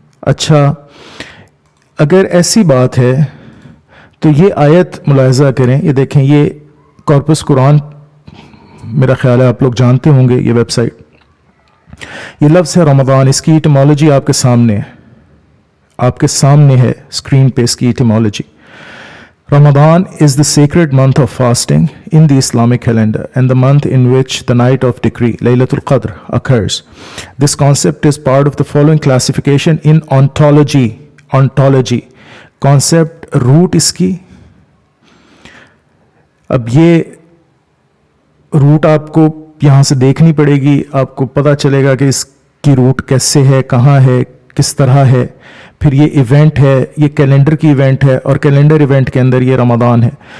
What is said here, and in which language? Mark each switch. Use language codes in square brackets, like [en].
[ur] اچھا, اگر ایسی بات ہے تو یہ آیت ملاحظہ کریں, یہ دیکھیں, یہ کارپس قرآن, میرا خیال ہے آپ لوگ جانتے ہوں گے یہ ویب سائٹ. یہ لفظ ہے رمضان, اس کی ایٹیمالوجی آپ کے سامنے ہے اسکرین پہ اس کی ایٹیمالوجی. [en] Ramadan is the sacred month of fasting in the Islamic calendar and the month in which the night of decree, Laylatul Qadr, occurs. This concept is part of the following classification in ontology. [ur] Concept root اس کی, اب یہ route آپ کو یہاں سے دیکھنی پڑے گی, آپ کو پتہ چلے گا کہ اس کی روٹ کیسے ہے, کہاں ہے, کس طرح ہے. پھر یہ ایونٹ ہے, یہ کیلنڈر کی ایونٹ ہے, اور کیلنڈر ایونٹ کے اندر یہ رمضان ہے.